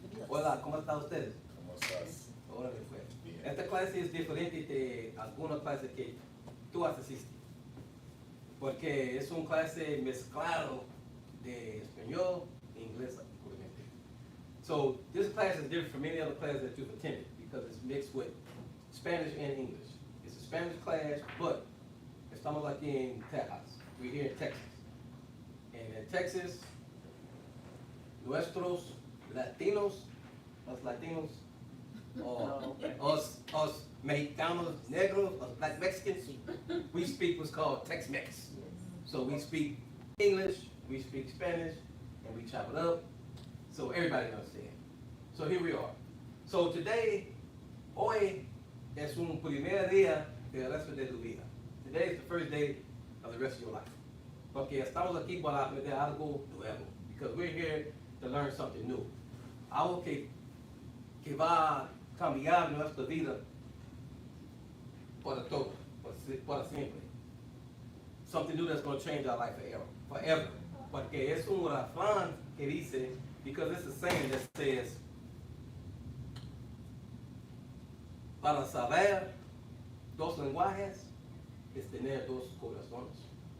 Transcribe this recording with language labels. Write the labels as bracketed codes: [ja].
[es] Hola, ¿cómo están ustedes? ¿Cómo estás? Órale, pues. Bien. Esta clase es diferente de algunas clases que tú asististe. Porque es un clase mezclado de español e inglés. [en] So this class is different from any other class that you've attended because it's mixed with Spanish and English. It's a Spanish class, but [es] estamos aquí en Texas. [en] We're here in Texas. And in Texas, [es] nuestros Latinos, los Latinos, [en] or us Mexicanos, Negros, us Black Mexicans, we speak what's called Tex-Mex. So we speak English, we speak Spanish, and we chop it up, so everybody understands. So here we are. So today, [es] hoy es un primer día del resto de tu vida. [en] Today is the first day of the rest of your life. [es] Porque estamos aquí para aprender algo nuevo. [en] Because we're here to learn something new. [es] Algo que va a cambiar nuestra vida para todo, para siempre. [en] Something new that's going to change our life forever. [es] Porque es un refrán que dice, [en] because it's a saying that says, [es] para saber dos lenguajes es tener dos corazones.